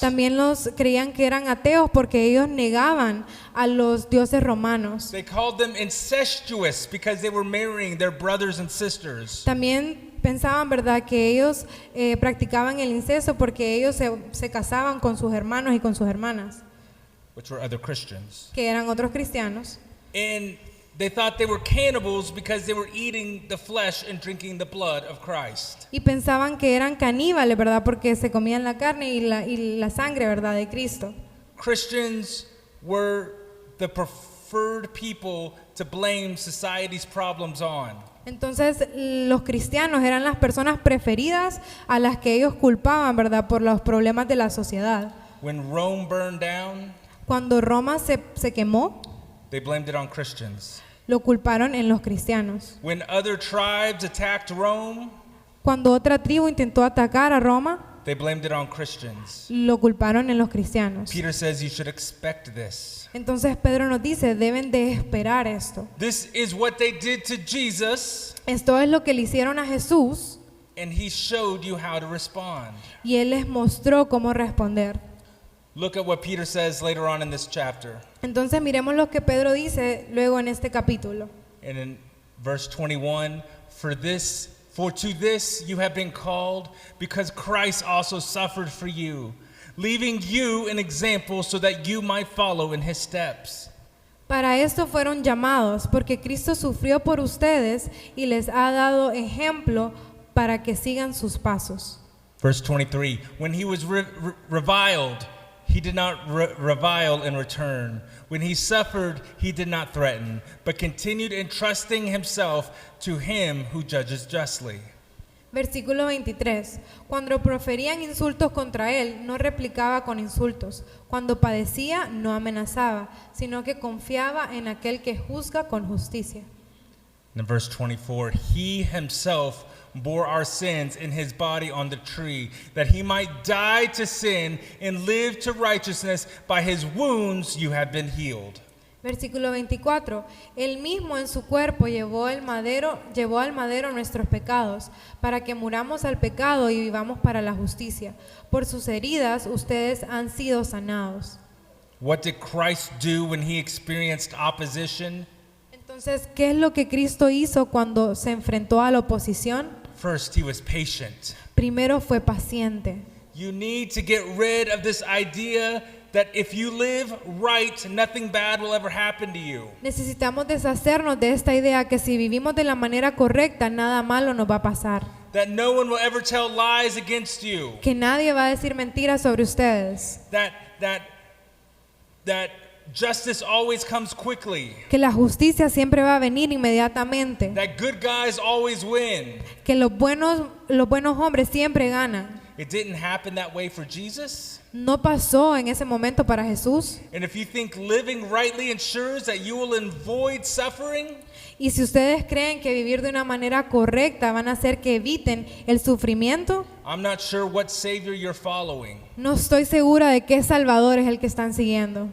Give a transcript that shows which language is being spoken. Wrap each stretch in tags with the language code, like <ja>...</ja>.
<es>También los creían que eran ateos porque ellos negaban a los dioses romanos.</es> <en>They called them incestuous because they were marrying their brothers and sisters.</en> <es>También pensaban, ¿verdad?, que ellos practicaban el incesto porque ellos se casaban con sus hermanos y con sus hermanas,</es> <en>Which were other Christians.</en> <es>que eran otros cristianos.</es> <en>And they thought they were cannibals because they were eating the flesh and drinking the blood of Christ.</en> <es>Y pensaban que eran caníbales, ¿verdad?, porque se comían la carne y la sangre, ¿verdad?, de Cristo.</es> <en>Christians were the preferred people to blame society's problems on.</en> <es>Entonces los cristianos eran las personas preferidas a las que ellos culpaban, ¿verdad?, por los problemas de la sociedad.</es> <en>When Rome burned down,</en> <es>Cuando Roma se quemó,</es> <en>they blamed it on Christians.</en> <es>lo culparon en los cristianos.</es> <en>When other tribes attacked Rome,</en> <es>Cuando otra tribu intentó atacar a Roma,</es> <en>they blamed it on Christians.</en> <es>lo culparon en los cristianos.</es> <en>Peter says you should expect this.</en> <es>Entonces Pedro nos dice, deben de esperar esto.</es> <en>This is what they did to Jesus,</en> <es>Esto es lo que le hicieron a Jesús</es> <en>and he showed you how to respond.</en> <es>y él les mostró cómo responder.</es> <en>Look at what Peter says later on in this chapter.</en> <es>Entonces miremos lo que Pedro dice luego en este capítulo.</es> <en>And in verse 21, for to this you have been called, because Christ also suffered for you, leaving you an example so that you might follow in his steps.</en> <es>Para esto fueron llamados, porque Cristo sufrió por ustedes y les ha dado ejemplo para que sigan sus pasos.</es> <en>Verse 23, when he was reviled, he did not revile in return. When he suffered, he did not threaten, but continued entrusting himself to him who judges justly.</en> <es>Versículo 23. Cuando proferían insultos contra él, no replicaba con insultos. Cuando padecía, no amenazaba, sino que confiaba en aquel que juzga con justicia.</es> <en>In verse 24, he himself bore our sins in his body on the tree, that he might die to sin and live to righteousness. By his wounds you have been healed.</en> <es>Versículo 24. Él mismo en su cuerpo llevó al madero nuestros pecados, para que muramos al pecado y vivamos para la justicia. Por sus heridas ustedes han sido sanados.</es> <en>What did Christ do when he experienced opposition?</en> <es>Entonces, ¿qué es lo que Cristo hizo cuando se enfrentó a la oposición?</es> <en>First, he was patient.</en> <es>Primero fue paciente.</es> <en>You need to get rid of this idea that if you live right, nothing bad will ever happen to you.</en> <es>Necesitamos deshacernos de esta idea que si vivimos de la manera correcta, nada malo nos va a pasar.</es> <en>That no one will ever tell lies against you.</en> <es>Que nadie va a decir mentiras sobre ustedes.</es> <en>That justice always comes quickly.</en> <es>Que la justicia siempre va a venir inmediatamente.</es> <en>That good guys always win.</en> <es>Que los buenos hombres siempre ganan.</es> <en>It didn't happen that way for Jesus.</en> <es>No pasó en ese momento para Jesús.</es> <en>And if you think living rightly ensures that you will avoid suffering,</en> <es>y si ustedes creen que vivir de una manera correcta van a hacer que eviten el sufrimiento,</es> <en>I'm not sure what Savior you're following.</en> <es>no estoy segura de qué Salvador es el que están siguiendo.</es>